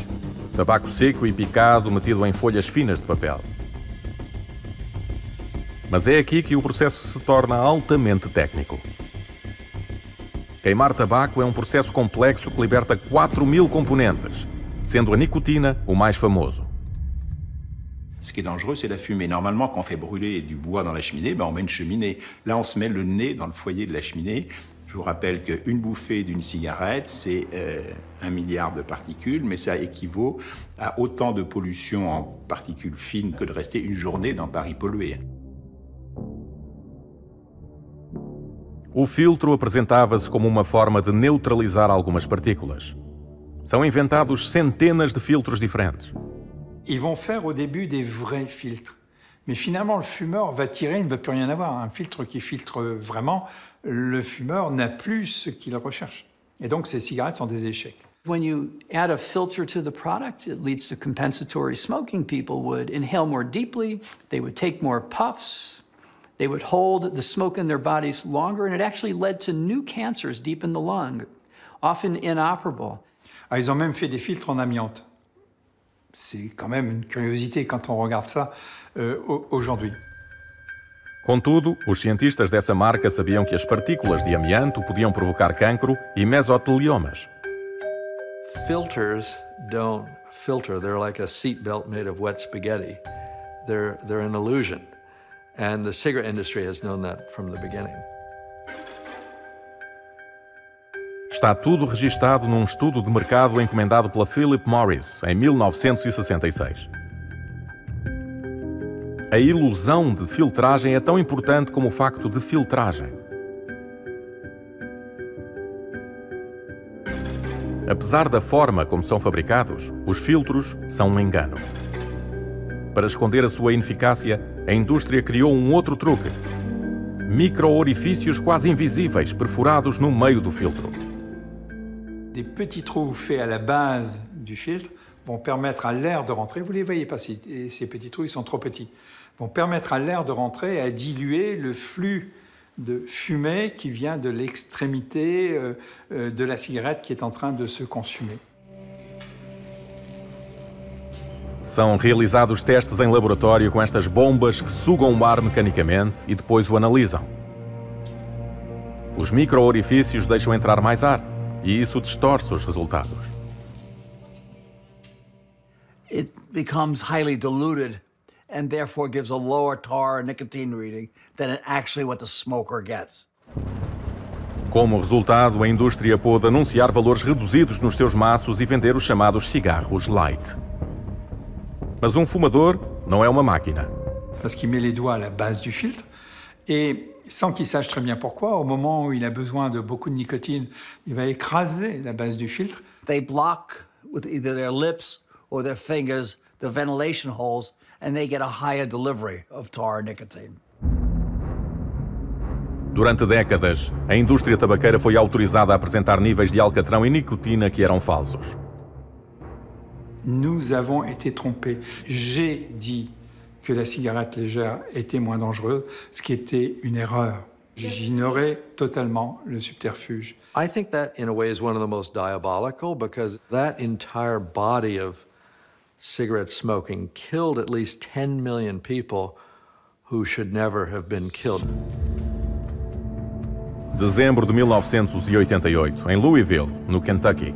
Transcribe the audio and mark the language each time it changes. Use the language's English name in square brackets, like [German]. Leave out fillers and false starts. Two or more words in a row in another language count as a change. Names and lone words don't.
[Portuguese] Tabaco seco e picado metido em folhas finas de papel. Mas é aqui que o processo se torna altamente técnico. Queimar tabaco é um processo complexo que liberta 4.000 componentes, sendo a nicotina o mais famoso. [French] Ce qui est dangereux, c'est la fumée. Normalement, quand on fait brûler du bois dans la cheminée, on met une cheminée. Là, on se met le nez dans le foyer de la cheminée. Je vous rappelle qu'une bouffée d'une cigarette, c'est 1 milliard de particules, mais ça équivaut à autant de pollution en particules fines que de rester une journée dans Paris pollué. [Portuguese] O filtro apresentava-se como uma forma de neutralizar algumas partículas. São inventados centenas de filtros diferentes. [French] Ils vont faire au début des vrais filtres. Mais finalement, le fumeur va tirer, il ne va plus rien avoir. Un filtre qui filtre vraiment, le fumeur n'a plus ce qu'il recherche. Et donc, ces cigarettes sont des échecs. [English] When you add a filter to the product, it leads to compensatory smoking. People would inhale more deeply, they would take more puffs, they would hold the smoke in their bodies longer, and it actually led to new cancers deep in the lung, often inoperable. [French] Ah, ils ont même fait des filtres en amiante. C'est quand même une curiosité quand on regarde ça aujourd'hui. [Portuguese] Contudo, os cientistas dessa marca sabiam que as partículas de amianto podiam provocar cancro e mesoteliomas. [English] Filters don't filter. They're like a seatbelt made of wet spaghetti. They're an illusion. And the cigarette industry has known that from the beginning. [Portuguese] Está tudo registado num estudo de mercado encomendado pela Philip Morris em 1966. A ilusão de filtragem é tão importante como o facto de filtragem. Apesar da forma como são fabricados, os filtros são um engano. Para esconder a sua ineficácia, a indústria criou um outro truque. Micro-orifícios quase invisíveis perfurados no meio do filtro. [French] Des petits trous faits à la base du filtre vont permettre à l'air de rentrer. Vous ne les voyez pas, ces petits trous, ils sont trop petits. Vont permettre à l'air de rentrer et à diluer le flux de fumée qui vient de l'extrémité de la cigarette qui est en train de se consumer. [Portuguese] São realizados testes em laboratório com estas bombas que sugam o ar mecanicamente e depois o analisam. Os micro-orifícios deixam entrar mais ar e isso distorce os resultados. [English] It becomes highly diluted and therefore gives a lower tar nicotine reading than actually what the smoker gets. [Portuguese] Como resultado, a indústria pôde anunciar valores reduzidos nos seus maços e vender os chamados cigarros light. Mas um fumador não é uma máquina. [French] Parce qu'il met les doigts à la base du filtre et sans qu'il sache très bien pourquoi, au moment où il a besoin de beaucoup de nicotine, il va écraser la base du filtre. [English] They block with either their lips or their fingers the ventilation holes and they get a higher delivery of tar nicotine. [Portuguese] Durante décadas, a indústria tabaqueira foi autorizada a apresentar níveis de alcatrão e nicotina que eram falsos. [French] Nous avons été trompés. J'ai dit que la cigarette légère était moins dangereuse, ce qui était une erreur. J'ignorais totalement le subterfuge. [English] I think that, in a way, is one of the most diabolical, because that entire body of cigarette smoking killed at least 10 million people who should never have been killed. [Portuguese] Dezembro de 1988, em Louisville, no Kentucky.